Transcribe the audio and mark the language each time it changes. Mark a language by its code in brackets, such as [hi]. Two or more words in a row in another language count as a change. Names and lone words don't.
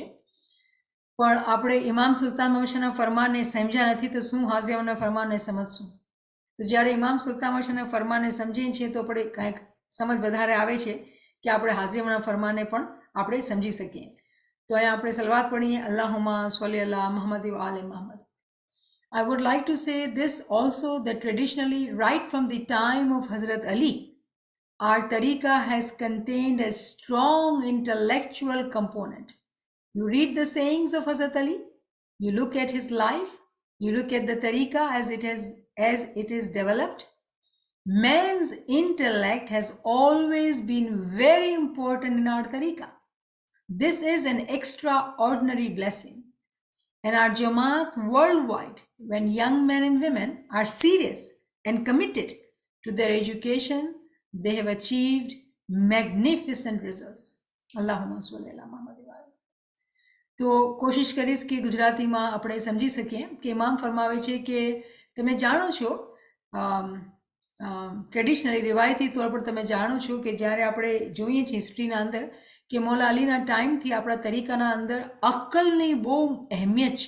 [gu] પણ આપણે ઇમામ સુલતાન મોહમ્મદ શાહના ફરમાનને સમજ્યા નથી તો શું હાજરી ઇમામના ફરમાનને સમજશું? તો જ્યારે ઇમામ સુલતાન મોહમ્મદ શાહના ફરમાનને સમજીએ છીએ તો આપણે કાંઈક સમજ વધારે આવે છે કે આપણે હાજરી ઇમામના ફરમાનને પણ આપણે સમજી શકીએ. તો અહીંયા આપણે સલવાત પઢીએ, [ar] اللهم صل على محمد وآل محمد. [en] I would like to say this also, that traditionally, right from the time of Hazrat Ali, our tariqah has contained a strong intellectual component. You read the sayings of Hazrat Ali, you look at his life, you look at the tariqah as it is developed. Man's intellect has always been very important in our tariqah. This is an extraordinary blessing. And our Jamaat worldwide, when young men and women are serious and committed to their education, they have achieved magnificent results. [ar] اللهم صل على محمد. [gu] તો કોશિશ કરીશ કે ગુજરાતીમાં આપણે સમજી શકીએ કે ઇમામ ફરમાવે છે કે તમે જાણો છો, ટ્રેડિશનલી રિવાયતી તौर પર તમે જાણો છો કે જ્યારે આપણે જોઈએ છીએ હિસ્ટ્રીના અંદર કે મૌલા અલીના ટાઈમથી આપણા તરીકાના અંદર અક્કલની બહુ અહેમિયત છે.